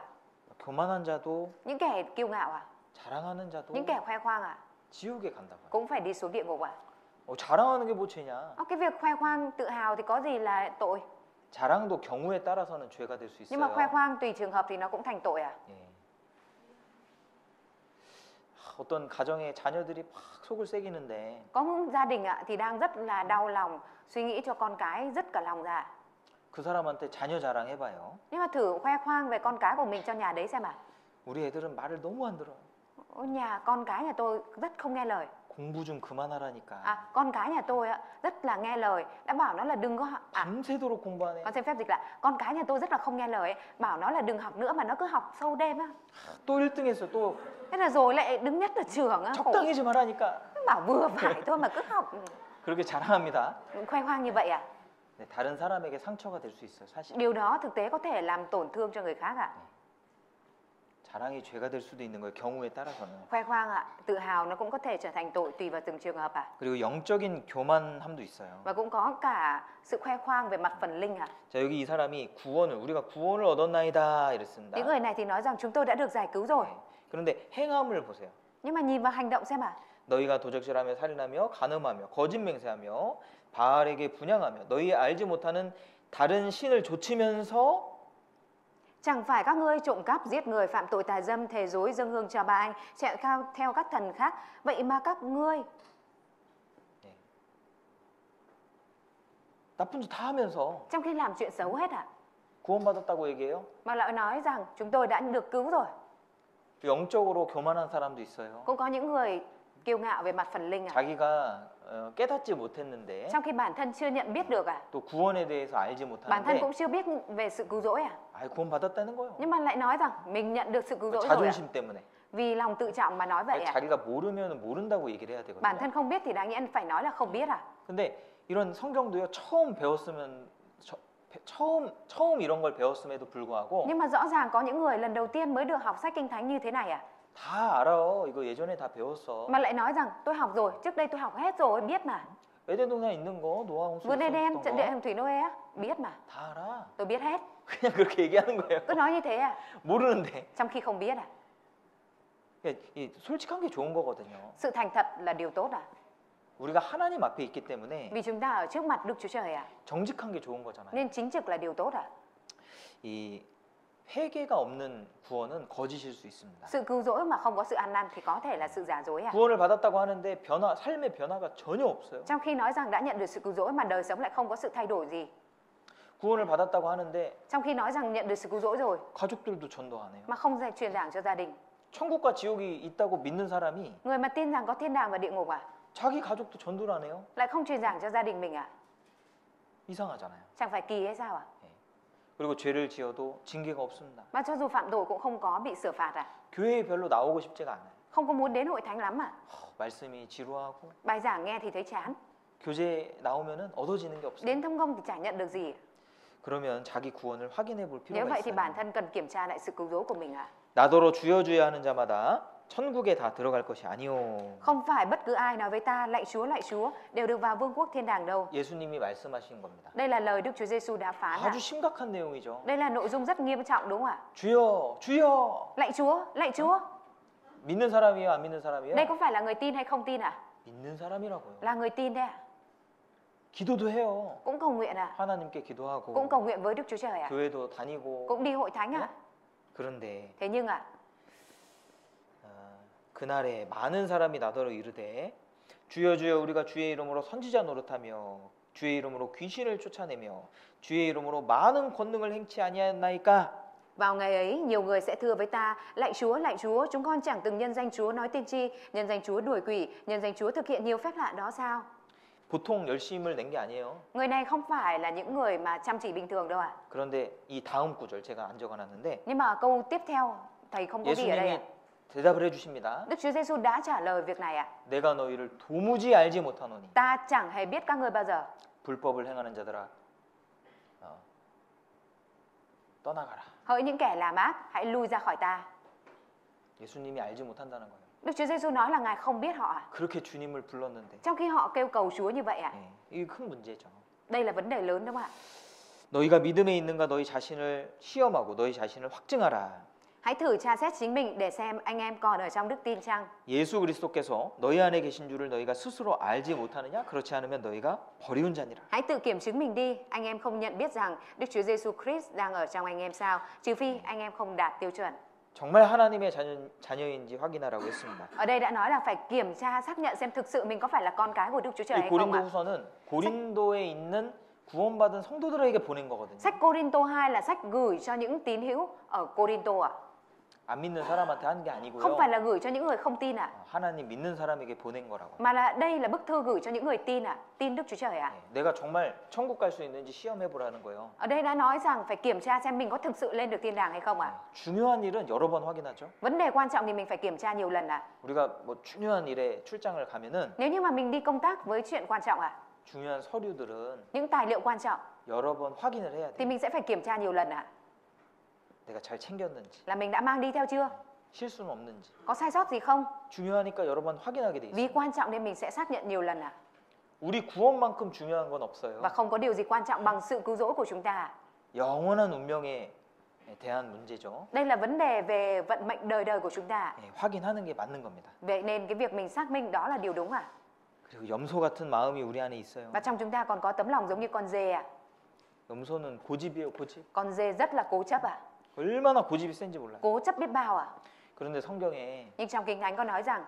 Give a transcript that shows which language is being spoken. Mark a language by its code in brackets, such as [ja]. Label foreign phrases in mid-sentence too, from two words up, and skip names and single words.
[ko] 교만한 자도 [vi] Những kẻ kiêu ngạo ạ, [ko] 자랑하는 자도 [vi] những kẻ khoe khoang ạ, [ko] 지옥에 간다고요. [vi] cũng phải đi xuống địa ngục ạ. [ko] 자랑하는 게 뭐 죄냐? [vi] Cái việc khoe khoang tự hào thì có gì là tội. [ko] 자랑도 경우에 따라서는 죄가 될 수 [vi] Nhưng mà [ko] 있어요. [vi] khoe khoang tùy trường hợp thì nó cũng thành tội ạ. [ko] 예. 어떤 가정의 자녀들이 막 속을 새기는데 [vi] Có những gia đình ạ thì đang rất là đau lòng, suy nghĩ cho con cái dứt cả lòng ra. [ko] 그 사람한테 자녀 자랑해봐요. [vi] Nhưng mà thử khoe khoang về con cái của mình cho nhà đấy xem à. [ko] 우리 애들은 말을 너무 안 들어요. [vi] Con cái nhà tôi rất không nghe lời. [ko] 공부 좀 그만하라니까. [vi] Con cái nhà tôi ạ rất là nghe lời, đã bảo nó là đừng có [ko] 밤새도록 공부하네. [vi] con xin phép dịch lại, con cái nhà tôi rất là không nghe lời ấy, bảo nó là đừng học nữa mà nó cứ học sâu đêm á. [ko] 또 1등했어. 또 [vi] Thế là rồi lại đứng nhất ở trường á, khổ. [ko] 적당히 좀 하라니까. [vi] Bảo vừa phải thôi mà cứ học. [ko] 그렇게 자랑합니다. [vi] Khoe khoang như vậy à? [ko] 네, 다른 사람에게 상처가 될 수 있어요. 사실. [vi] Điều đó thực tế có thể làm tổn thương cho người khác ạ. [ko] 자랑이 죄가 될 수도 있는 거예요. 경우에 따라서는. [vi] Khoe khoang ạ, tự hào nó cũng có thể trở thành tội tùy vào từng trường hợp ạ. [ko] 그리고 영적인 교만함도 있어요. [vi] Và cũng có cả sự khoe khoang về mặt phần linh ạ. [ko] 자, 여기 이 사람이 우리가 구원을 얻었나이다 이랬습니다. [vi] Những người này thì nói rằng chúng tôi đã được giải cứu rồi. [ko] 네. 그런데 행함을 보세요. [vi] Nhưng mà nhìn vào hành động xem ạ. [ko] 너희가 도적질하며 살인하며 간음하며 거짓 맹세하며 바알에게 분향하며 너희 알지 못하는 다른 신을 좇으면서 [vi] Chẳng phải các ngươi trộm cắp, giết người, phạm tội tà dâm, thề dối, dâng hương cho ba anh, chạy theo các thần khác. Vậy mà các ngươi [ko] 네. 나쁜 짓 다 하면서 [vi] trong khi làm chuyện xấu hết ạ. [ko] 구원받았다고 얘기해요. [vi] Mà lại nói rằng chúng tôi đã được cứu rồi. [ko] 영적으로 교만한 사람도 있어요. [vi] Cũng có những người kiêu ngạo về mặt phần linh ạ. [ko] 자기가 깨닫지 못했는데 [vi] Trong khi bản thân chưa nhận biết được ạ. [ko] 또 구원에 대해서 알지 [vi] Bản thân [ko] 못하는데 [vi] cũng chưa biết về sự cứu rỗi ạ. [ko] 구원받았다는 거예요. [vi] Nhưng mà lại nói rằng mình nhận được sự cứu rỗi rồi ạ. [ko] 자존심 때문에. [vi] Vì lòng tự trọng mà nói vậy ạ. [ko] 자기가 모르면 모른다고 얘기를 해야 되거든요. [vi] Bản thân không biết thì đáng nhẽ phải nói là không biết à. [ko] 근데 이런 성경도요. 처음 이런 걸 배웠음에도 불구하고 [vi] Nhưng mà rõ ràng có những người lần đầu tiên mới được học sách kinh thánh như thế này à. [ko] 다 알아. 이거 예전에 다 배웠어. [vi] Mà lại nói rằng tôi học rồi, trước đây tôi học hết rồi, biết mà. [ko] 에덴 동산 있는 거, 노아 홍수 [vi] Vườn Eden, [ko] 있었던 [vi] trận [ko] 거 [vi] địa hồng thủy Noe á, biết mà. [ko] 다 알아. [vi] Tôi biết hết. [ko] 그냥 그렇게 얘기하는 거예요. [vi] Cứ nói như thế à, [ko] 모르는데. [vi] trong khi không biết à. [ko] 이 솔직한 게 좋은 거거든요. [vi] Sự thành thật là điều tốt à. [ko] 우리가 하나님 앞에 있기 때문에 [vi] Vì chúng ta ở trước mặt Đức Chúa Trời à. [ko] 정직한 게 좋은 거잖아요. [vi] Nên chính trực là điều tốt à. [ko] 이 회개가 없는 구원은 거짓일 수 있습니다. [vi] Sự cứu rỗi mà không có sự ăn năn thì có thể là sự giả dối à. [ko] 구원을 받았다고 하는데 삶의 변화가 전혀 없어요. [vi] Trong khi nói rằng đã nhận được sự cứu rỗi mà đời sống lại không có sự thay đổi gì. [ko] 구원을 받았다고 하는데 [vi] Trong khi nói rằng nhận được sự cứu rỗi rồi [ko] 가족들도 전도 안 해요. [vi] mà không truyền giảng cho gia đình. [ko] 천국과 지옥이 있다고 믿는 사람이 [vi] Người mà tin rằng có thiên đàng và địa ngục à, [ko] 자기 가족도 전도를 안 해요? [vi] lại không truyền giảng cho gia đình mình à. [ko] 이상하잖아요. [vi] Chẳng phải kỳ hay sao à. [ko] 그리고 죄를 지어도 징계가 없습니다. [vi] Mà cho dù phạm tội cũng không có bị xử phạt à. [ko] 교회에 별로 나오고 싶지가 않아요. [vi] Không có muốn đến hội thánh lắm à. [ko] 말씀이 지루하고 [vi] Bài giảng nghe thì thấy chán. [ko] 교제 나오면은 얻어지는 게 없어요. [vi] Đến thăm công thì chả nhận được gì. [ko] 그러면 자기 구원을 확인해 볼 [vi] Nếu [ko] 필요가 [vi] vậy thì bản [ko] 있어요. [vi] thân cần kiểm tra lại sự cứu rỗi của mình à. [ko] 나더러 주여 주여 하는 자마다 천국에 다 들어갈 것이 아니오. [vi] Không phải bất cứ ai nói với ta lạy Chúa đều được vào vương quốc thiên đàng đâu. [ko] 예수님이 말씀하신 겁니다. [vi] Đây là lời Đức Chúa Giêsu đã phán ạ. [ko] 아주 심각한 내용이죠. [vi] Đây là nội dung rất nghiêm trọng đúng không ạ? [ko] 주여 주여. [vi] Lạy Chúa. [ko] 믿는 사람이에요, 안 믿는 사람이에요? [vi] Đây có phải là người tin hay không tin à? [ko] 믿는 사람이라고요. [vi] Là người tin đấy ạ. [ko] 기도도 해요. [vi] Cũng cầu nguyện à? [ko] 하나님께 기도하고 [vi] Cũng cầu nguyện với Đức Chúa Trời à? [ko] 교회도 다니고. [vi] Cũng đi hội thánh à? [ko] 그런데 [vi] Thế nhưng ạ, [ko] 그날에 많은 사람이 나더러 이르되 주여 주여 우리가 주의 이름으로 선지자 노릇하며 주의 이름으로 귀신을 쫓아내며 주의 이름으로 많은 권능을 행치 아니하였나이까. [vi] vào ngày ấy nhiều người sẽ thưa với ta lạy Chúa, chúng con chẳng từng nhân danh Chúa nói tiên tri, nhân danh Chúa đuổi quỷ, nhân danh Chúa thực hiện nhiều phép lạ đó sao? [ko] 보통 열심을 낸 게 아니에요. [vi] Người này không phải là những người mà chăm chỉ bình thường đâu ạ. [ko] 그런데 이 다음 구절 제가 안 적어놨는데 [vi] Nhưng mà câu tiếp theo thầy không có ghi ở đây [ko] 예수님이 [vi] ạ. [ko] 대답을 해주십니다. [vi] Đức Chúa Giêsu đã trả lời việc này ạ. [ko] 내가 너희를 도무지 알지 못하노니 [vi] Ta chẳng hề biết các ngươi bao giờ. [ko] 불법을 행하는 자들아 떠나가라. [vi] Hỡi những kẻ làm ác, hãy lui ra khỏi ta. [ko] 예수님이 알지 못한다는 거예요. [vi] Đức Chúa Giêsu nói là Ngài không biết họ ạ. [ko] 그렇게 주님을 불렀는데 [vi] Trong khi họ kêu cầu Chúa như vậy ạ. [ko] 이게 큰 문제죠. [vi] Đây là vấn đề lớn đúng không ạ? [ko] 너희가 믿음에 있는가 너희 자신을 시험하고 너희 자신을 확증하라. [vi] Hãy thử tra xét chính mình để xem anh em còn ở trong đức tin chăng? [ko] 예수 그리스도께서 너희 안에 계신 줄을 너희가 스스로 알지 못하느냐? 그렇지 않으면 너희가 버리운 자니라. [vi] Hãy tự kiểm chứng mình đi, anh em không nhận biết rằng Đức Chúa Giêsu Christ đang ở trong anh em sao? Trừ phi anh em không đạt tiêu chuẩn. [ko] 정말 하나님의 자녀인지 확인하라고 했습니다. [vi] Ở đây đã nói là phải kiểm tra xác nhận xem thực sự mình có phải là con cái của Đức Chúa Trời [ko] 이 [vi] hay không ạ. [ko] 고린도후서는 고린도에 있는 구원받은 성도들에게 보낸 거거든요. [vi] Sách Cô-rin-tô 2 là sách gửi cho những tín hữu ở Cô-rin-tô ạ. [ko] 안 믿는 사람한테 한 게 아니고요. [vi] Không phải là gửi cho những người không tin ạ. [ko] 하나님 믿는 사람에게 보낸 거라고. [vi] Mà là đây là bức thư gửi cho những người tin ạ. Tin Đức Chúa Trời ạ. [ko] 네, 내가 정말 천국 갈 수 있는지 시험해 보라는 거예요. [vi] Ở đây đã nói rằng phải kiểm tra xem mình có thực sự lên được thiên đàng hay không ạ. [ko] 중요한 일은 여러 번 확인하죠. [vi] Vấn đề quan trọng thì mình phải kiểm tra nhiều lần ạ. [ko] 우리가 뭐 중요한 일에 출장을 가면은 [vi] Nếu như mà mình đi công tác với chuyện quan trọng ạ, [ko] 중요한 서류들은 [vi] những tài liệu quan trọng [ko] 여러 번 확인을 해야 [vi] thì [ko] 돼. [vi] mình sẽ phải kiểm tra nhiều lần ạ. [ko] 내가 잘 챙겼는지, [vi] Là mình đã mang đi theo chưa? [ko] 실수는 없는지. [vi] Có sai sót gì không? [ko] 중요하니까 여러 번 확인하게 돼 [vi] Vì [ko] 있어요. [vi] quan trọng nên mình sẽ xác nhận nhiều lần ạ. [ko] 우리 구원만큼 중요한 건 없어요. [vi] Và không có điều gì quan trọng bằng sự cứu rỗi của chúng ta. [ko] 영원한 운명에 대한 문제죠. [vi] Đây là vấn đề về vận mệnh đời đời của chúng ta. [ko] 예, 확인하는 게 맞는 겁니다. [vi] Vậy nên cái việc mình xác minh đó là điều đúng ạ. [ko] 그리고 염소 같은 마음이 우리 안에 있어요. [vi] Và trong chúng ta còn có tấm lòng giống như con dê ạ. [ko] 염소는 고집이에요, 고집. [vi] Con dê rất là cố chấp ạ. [ko] 얼마나 고집이 센지 몰라요. [vi] Cố chấp biết bao ạ. [ko] 그런데 성경에 [vi] Nhưng trong Kinh Thánh có nói rằng,